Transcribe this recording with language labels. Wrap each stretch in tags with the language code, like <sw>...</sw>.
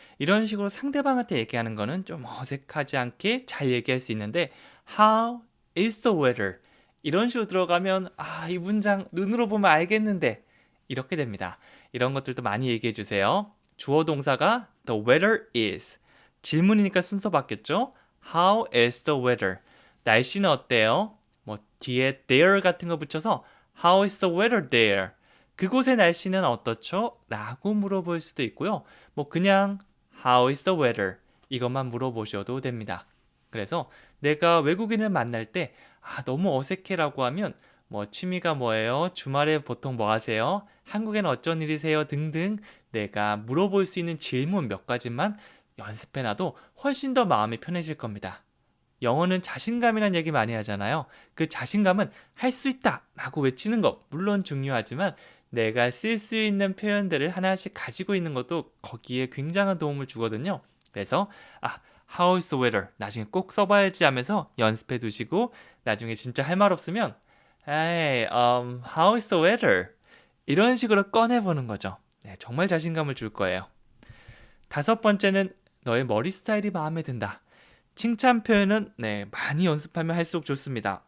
<ko>이런 식으로 상대방한테 얘기하는 거는 좀 어색하지 않게 잘 얘기할 수 있는데</ko> <en>How is the weather?</en> <ko>이런 식으로 들어가면 이 문장 눈으로 보면 알겠는데 이렇게 됩니다. 이런 것들도 많이 얘기해 주세요. 주어 동사가</ko> <en>the weather is.</en> <ko>질문이니까 순서 바뀌었죠?</ko> <en>How is the weather?</en> <ko>날씨는 어때요?</ko> <en>뒤에 there</en> <ko>같은 거 붙여서</ko> <en>How is the weather there?</en> <ko>그곳의 날씨는 어떻죠? 라고 물어볼 수도 있고요.</ko> <en>그냥 How is the weather?</en> <ko>이것만 물어보셔도 됩니다. 그래서 내가 외국인을 만날 때 너무 어색해라고 하면 취미가 뭐예요? 주말에 보통 뭐 하세요? 한국에는 어쩐 일이세요? 등등 내가 물어볼 수 있는 질문 몇 가지만 연습해놔도 훨씬 더 마음이 편해질 겁니다. 영어는 자신감이란 얘기 많이 하잖아요. 그 자신감은 할 수 있다 라고 외치는 거 물론 중요하지만 내가 쓸 수 있는 표현들을 하나씩 가지고 있는 것도 거기에 굉장한 도움을 주거든요. 그래서</ko> <en>How is the weather?</en> <ko>나중에 꼭 써봐야지 하면서 연습해 두시고 나중에 진짜 할 말 없으면</ko> <en>Hey, how is the weather?</en> <ko>이런 식으로 꺼내보는 거죠. 네, 정말 자신감을 줄 거예요. 다섯 번째는 너의 머리 스타일이 마음에 든다. 칭찬 표현은 많이 연습하면 할수록 좋습니다.</ko>